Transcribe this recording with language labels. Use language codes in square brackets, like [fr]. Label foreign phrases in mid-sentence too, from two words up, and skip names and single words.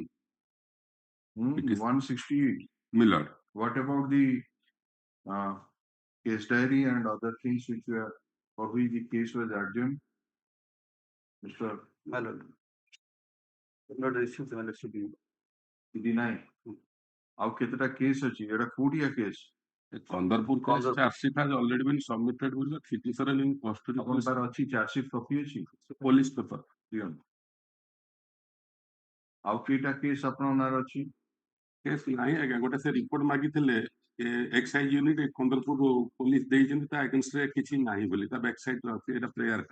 [en] It is 168. Miller. What about the case diary and other things which were for which the case was adjourned? Mr. My lord. Not received the LSTD. Deny. [or] ଆଉ କେତେଟା କେସ୍ ଅଛି ଏଟା କୋଉଠିଆ କେସ୍ [en] Kondarpur case charge sheet has already been submitted with the petitioner in custody. [or] ଆପଣ ତାର ଅଛି [en] charge sheet copy [or] ଅଛି [en] Police paper. [or] ଦିଅନ୍ତୁ ଆଉ କେଇଟା କେସ୍ ଆପଣଙ୍କ ନାଁରେ ଅଛି Case ନାହିଁ ଆଜ୍ଞା ଗୋଟେ ସେ ରିପୋର୍ଟ ମାଗିଥିଲେ [en] excise unit [or] କନ୍ଦରପୁର ପୋଲିସ ଦେଇଛନ୍ତି ତା ଏଗେନ୍ଷ୍ଟରେ କିଛି ନାହିଁ ବୋଲି ତା [en] back sideରେ [or] ଅଛି ଏଟା ପ୍ରେୟାରଟା